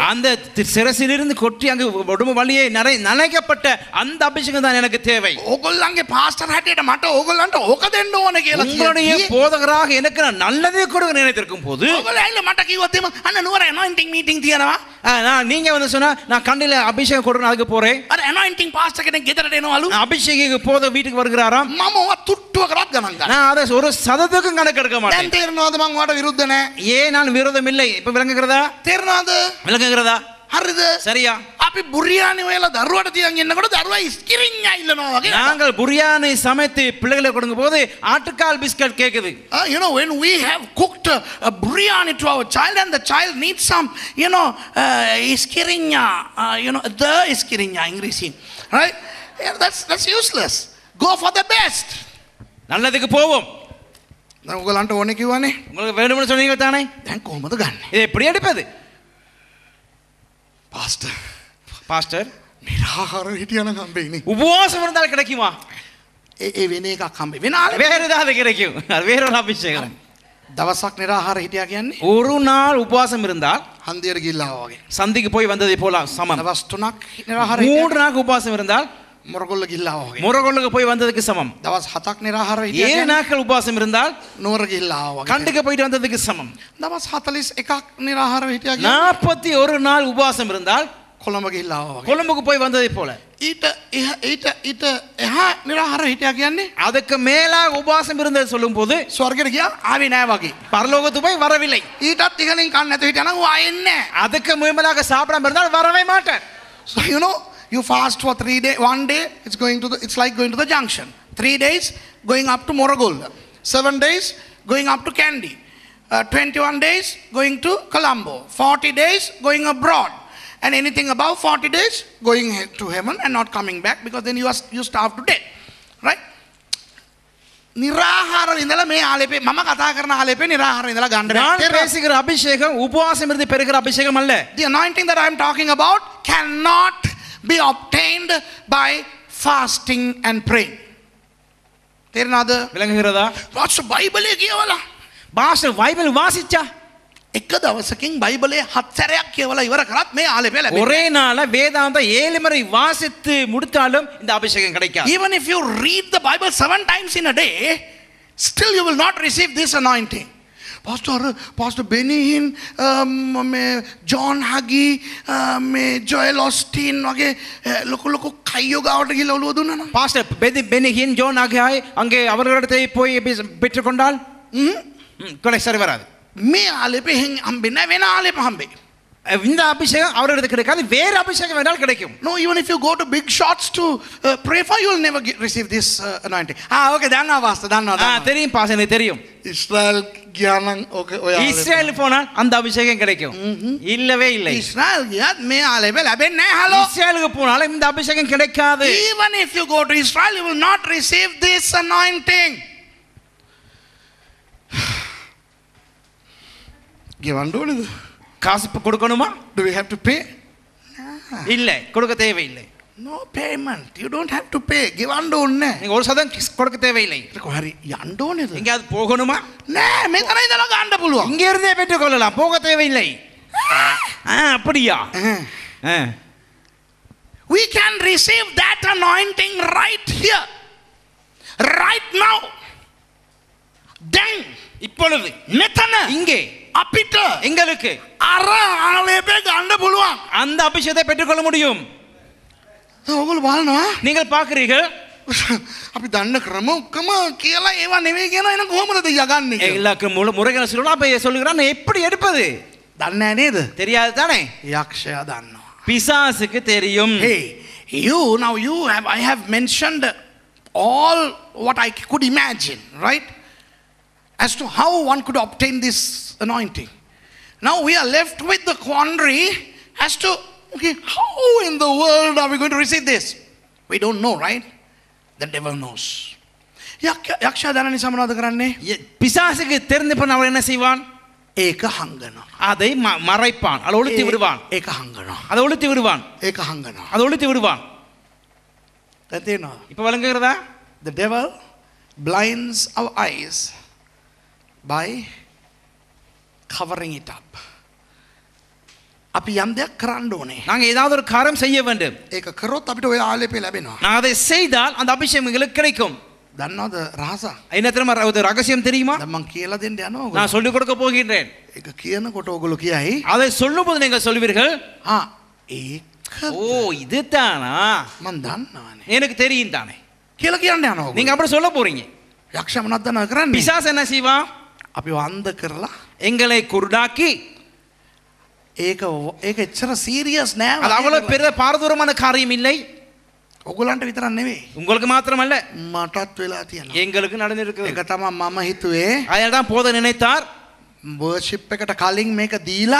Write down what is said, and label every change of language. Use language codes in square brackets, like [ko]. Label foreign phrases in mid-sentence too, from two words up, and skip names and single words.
[ta] அந்த சிரசிலிருந்து கொட்டி அங்கு உடம்பு வழியே நனைக்கப்பட்ட அந்த அபிஷேகம் தான் எனக்கு தேவை. [si] ඕගොල්ලන්ගේ පාස්ටර් හැටියට මට ඕගොල්ලන්ට ඕක දෙන්න ඕනේ කියලා [ta] உங்களுடைய போதகராக எனக்கு நான் நல்லதே கொடுக்க நினைத்திருக்கும் போது [si] ඕගොල්ලෝ ඇවිල්ලා මට කිව්වොත් එම අන්න නුවර [en] anointing meeting [si] තියනවා. [ta] நீங்க வந்து சொன்னா நான் கண்டில அபிஷேகம் கொடுக்கணும் அதுக்கு போறேன். [si] අර [en] anointing pastor [si] කෙනෙක් ගෙදරට එනවලු. [ta] அபிஷேகம் போத வீட்டுக்கு வருகிறாராம். [si] මම ඔය තුට්ටුවකටවත් ගණන් ගන්න. [ta] நான் அதை ஒரு சதத்துக்கும் கணக்கெடுக்க [si] දැන් [ta] மாட்டேன். [si] තේරෙනවද මම ඔයාට විරුද්ධ නැහැ? [ta] ஏன் நான் விரோதம் இல்லை. இப்ப விளங்குகிறதா? [si] තේරෙනවද? [ta] விளங்குகிறதா? [si] හරිද? [ta] சரியா? [si] අපි බුරියානි වේලා දරුවට තියන් ඉන්නකොට දරුවා ඉස්කිරින්ඥා ඉල්ලනවා වගේ. [ta] நாங்கள் புரியானை சமைத்து பிள்ளைகளை கொடுக்கும் போது ஆட்டுக்கால் பிஸ்கட் கேக்குது. [en] You know, when we have cooked a biryani to our child and the child needs some, you know, iskirinya, you know, the iskirinya English, right? Yeah, that's useless. Go for the best. [ta] நல்லதுக்கு போவோம். [si] දැන් ඔයගලන්ට ඕනේ කිව්වනේ. [ta] உங்களுக்கு வேணும்னு சொன்னீங்க தானே? [si] දැන් කොහමද ගන්නෙ? [ta] இதை எப்படி எடுப்பது? [si] පාස්ටර් නිරාහාර හිටියනම් හම්බෙන්නේ. [ta] உபவாசம் இருந்தால் கிடைக்குமா? [si] ඒ වෙන එකක් හම්බෙ. වෙන ආලේ [ta] வேற ஏதாவது கிடைக்கும். அது வேற ஒரு அபிஷேகம். [si] දවසක් නිරාහාර හිටියා කියන්නේ [ta] ஒரு நாள் உபவாசம் இருந்தால் [si] හන්දියට ගිහිල්ලා වගේ. [ta] சந்திக்கு போய் வந்ததை போல சமம். [si] දවස් 3ක් නිරාහාර [ta] மூன்று நாள் உபவாசம் இருந்தால் [si] මොරගොල්ල ගිහිල්ලා වගේ. [ta] முரகொள்ளுக்கு போய் வந்ததுக்கு சமம். [si] දවස් 7ක් නිරාහාර හිටියා 7 කියන්නේ [ta] நாட்கள் உபவாசம் இருந்தால் [si] නුවර ගිහිල්ලා වගේ. [ta] கண்டுக்கு போயிட்டு வந்ததுக்கு சமம். [si] දවස් 41ක් නිරාහාර හිටියා කියන්නේ [ta] 41 நாள் உபவாசம் இருந்தால் [si] කොළඹ ගිහිල්ලා ආවා වගේ. [ta] கொழும்புக்கு போய் வந்ததை போல [si] ඊට එහා නිරාහාර හිටියා කියන්නේ [ta] அதுக்கு மேலாக உபவாசம் இருந்தது சொல்லும்போது [si] ස්වර්ගයට ගියා ආවේ නෑ වගේ. [ta] பரலோகத்துக்கு போய் வரவில்லை. [si] ඊටත් ඉහළින් කන්න නැතුව හිටියා නම් ඌ ආයෙ එන්නේ නෑ. [ta] அதுக்கு மேலாக சாப்பிடாம இருந்தால் வரவே மாட்டார். [en] So you know, you fast for 3 days. One day it's like going to the junction. 3 days going up to Morogolda. 7 days going up to Kandy. 21 days going to Colombo. 40 days going abroad. And anything above 40 days going to heaven and not coming back, because then you starve to death. Right? [si] නිරාහාර ඉඳලා මේ ආලේපේ මම කතා කරන ආලේපේ නිරාහාර ඉඳලා ගන්න [ta] நான் பேசுகிற அபிஷேகம் உபவாசம் இருந்து பெறுகிற அபிஷேகம் அல்ல. [en] The anointing that I am talking about cannot be obtained by fasting and praying. [si] තේරෙනවද? [ta] விளங்குகிறதா? [si] වාස්තු බයිබලයේ කියවලා [ta] பாஸ்டர் பைபிள் வாசிச்சா [si] එක දවසකින් බයිබලයේ 7 සැරයක් කියවලා ඉවර කරත් මේ ආලේපේ ලැබෙන්නේ. [ta] ஒரே நாள்ல வேதாந்த 7 முறை வாசித்து முடித்தாலும் இந்த அபிஷேகம் கிடைக்காது. [en] Even if you read the Bible 7 times in a day, still you will not receive this anointing. [si] Pastor Benny Hinn, John Hagee, Joel Osteen වගේ ලොකු කයියෝ ගාවට ගිහලා ඔළුව දුන්නා නම් [ta] பாஸ்டர் பெனி ஹின் ஜோன் ஆகியாய் அங்கே அவர்களிடத்தை போய் பெற்றுக்கொண்டால் கொலை சரி வராது. [si] මේ ආලේපේ හම්බෙන්නේ නැහැ, වෙන ආලේප හම්බෙයි. [ta] இந்த அபிஷேகம் அவரிடத்து கிடைக்காது, வேறு அபிஷேகம் வேணால் கிடைக்கும். [en] No, even if you go to big shots to pray for, you will never receive this anointing. [si] Okay, දන්නවා pastor, දන්නවා. [ta] தெரியும் பாஸ்டர், எனக்கு தெரியும். [si] இஸ்ரேல் ගියානම් okay ඔය [ta] இஸ்ரேல் போனால் அந்த அபிஷேகம் கிடைக்கும். இல்லவே இல்லை. [si] இஸ்ரேல் ගියත් මේ ආලේපේ ලැබෙන්නේ නැහැ. හලෝ. [ta] இஸ்ரேலுக்கு போனாலும் இந்த அபிஷேகம் கிடைக்காது. [en] Even if you go to Israel, you will not receive this anointing. [si] ගෙවන්න ඕනේද? [ta] காசு கொடுக்கணுமா? [en] Do we have to pay? [ta] இல்லை, கொடுக்க தேவையில்லை. [en] No payment. You don't have to pay. [si] ගෙවන්න ඕනේ. [ta] நீங்க ஒரு சதம் கொடுக்க தேவையில்லை. [si] හරි යන්න ඕනේද? [ta] எங்கயாவது போகணுமா? [si] නෑ, මෙතන ඉඳලා ගන්න පුළුවන්. [ta] இங்க இருந்தே பெற்றுக்கொள்ளலாம், போக தேவையில்லை. அப்படியா? [en] We can receive that anointing right here, right now. Then [ta] இப்பொழுது [si] මෙතන [ta] இங்கே [si] අපිට [ta] எங்களுக்கு [si] අර ආලේපේ ගන්න පුළුවන්. [ta] அந்த அபிஷேகத்தை பெற்றுக்கொள்ள முடியும். [si] ඔයගොල්ලෝ බලනවා? [ta] நீங்கள் பார்க்கிறீர்கள், [si] අපි දන්න ක්‍රම ඔක්කොම කියලා ඒවා නෙවෙයි කියන එන කොහොමද යගන්නේ කියලා. [ta] எல்லாருக்கும் முறைகள் சொல்லலாம். அப்ப சொல்லுகிறான், எப்படி எடுப்பது? [si] දන්නේ නැහැ නේද? [ta] தெரியாது தானே? [si] යක්ෂයා දන්නවා. [ta] பிசாசுக்கு தெரியும். [en] Hey, I have mentioned all what I could imagine, right? As to how one could obtain this anointing. Now we are left with the quandary as to, okay, how in the world are we going to receive this? We don't know, right? The devil knows. [si] යක්ෂයා දන්න නිසා මොනවද කරන්නේ? [ta] பிசாசுக்கு தெரிந்தப்ப அவன் என்ன செய்வான்? [si] ඒක හංගනවා. [ta] அதை மறைப்பான், அதை ஒளித்து விடுவான். [si] ඒක හංගනවා. [ta] அதை ஒளித்து விடுவான். [si] ඒක හංගනවා. [ta] அதை ஒளித்து விடுவான். [si] දැන් තේරෙනවද? [ta] இப்ப விளங்குகிறதா? [en] The devil blinds our eyes by covering it up. [si] අපි යම් දෙයක් කරන්න ඕනේ. [ta] நாங்க ஏதாவது ஒரு காரியம் செய்ய வேண்டும். [si] ඒක කරොත් අපිට ඔය ආලේපේ ලැබෙනවා. [ta] நான் அதை செய்தால் அந்த அபிஷேகம் எங்களுக்கு கிடைக்கும். [si] දන්නවද රහස? [ta] என்ன தெரியுமா ஒரு ரகசியம் தெரியுமா? [si] දැන් මං කියලා දෙන්න යනවා. [ta] நான் சொல்லிக் கொடுக்க போகின்றேன். [si] ඒක කියනකොට ඔයගොල්ලෝ කියයි. [ta] அதை சொல்லும்போது நீங்கள் சொல்வீர்கள், [si] ඒක [ta] ஓ இதுதானா? [si] මං දන්නවනේ. [ta] எனக்கு தெரியும் தானே [si] කියලා කියන්න යනවා. [ta] நீங்க அப்படி சொல்ல போறீங்க. [si] යක්ෂයා මොනවද දන්නවද කරන්නේ? [ta] பிசாசு என்ன செய்வான்? [si] අපි වන්ද කරලා [ta] எங்களை குருடாக்கி, [si] ඒක එච්චර සීරියස් නෑ. [ta] அது அவ்வளவு பெரிய பாரதூரமான காரியம் இல்லை. [si] ඔයගොල්ලන්ට විතරක් නෙවෙයි. [ta] உங்களுக்கு மாத்திரமல்ல, [si] මටත් වෙලා තියෙනවා. [ta] எங்களுக்கு நடந்திருக்கிறது. [si] ඒක තමයි මම හිතුවේ. [ta] அதான் போத நினைத்தார். [si] වර්ෂිප් එකට කලින් මේක දීලා